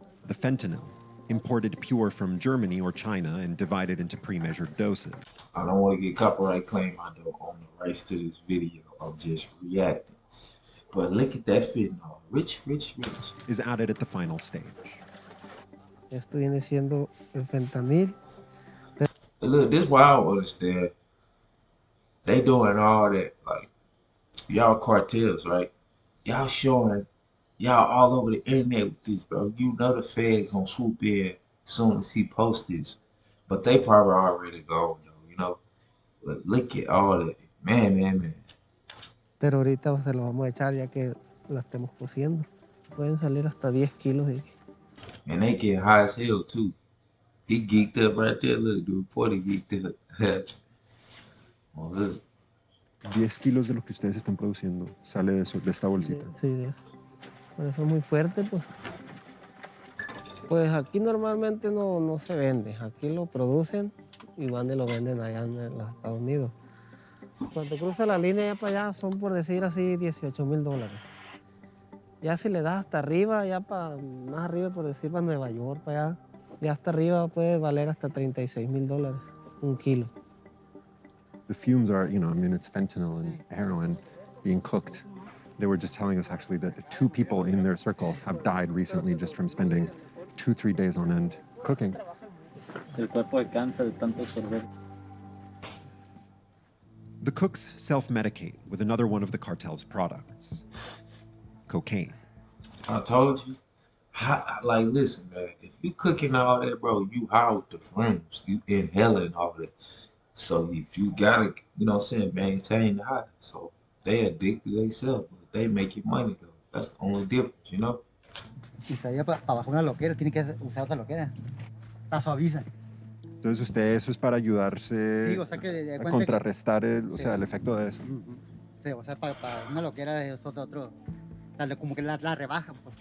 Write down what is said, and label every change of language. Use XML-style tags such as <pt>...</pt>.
<en>The fentanyl, imported pure from Germany or China and divided into pre-measured doses. I don't want to get copyright claim on the rights to this video. I'm just reacting. But look at that fentanyl. Rich. Is added at the final stage.</en> <es>Esto viene siendo el fentanil.</es> <en>Look, this is why I don't understand. They doing all that, like, y'all cartels, right? Y'all showing, y'all all over the internet with this, bro. You know the feds gonna swoop in soon as he posts this. But they probably already gone, though, you know? But look at all that. Man.</en> <es>Pero ahorita se lo vamos a echar ya que la estemos cociendo. Pueden salir hasta 10 kilos.</es> <en>And they get high as hell, too. He geeked up right there. Look, the reporter geeked up. Oh, look.</en> <es>10 kilos de lo que ustedes están produciendo sale de esta bolsita. Sí, de eso. Por eso es muy fuerte, pues. Pues aquí normalmente no se vende. Aquí lo producen y van y lo venden allá en los Estados Unidos. Cuando cruza la línea ya para allá son, por decir así, $18,000. Ya si le das hasta arriba, ya para más arriba, por decir, para Nueva York, para allá, ya hasta arriba puede valer hasta $36,000 un kilo.</es> <en>The fumes are, it's fentanyl and heroin being cooked. They were just telling us actually that 2 people in their circle have died recently just from spending 2-3 days on end cooking.</en> <es>El cuerpo de cáncer de tanto absorber.</es> <en>The cooks self-medicate with another one of the cartel's products, cocaine. I told you. Like, listen, man. If you cooking all that, bro, you high with the fumes. You inhaling all that. So if you gotta, maintain the high. So they addicted themselves, but they making money though. That's the only difference,</en> <es>Y si allá para bajar una loquera, tiene que usar otra loquera. La suaviza. Entonces eso es para ayudarse Sí, o sea que a contrarrestar el efecto de eso. Sí, o sea, para una loquera es otro. Como que la rebaja.</es>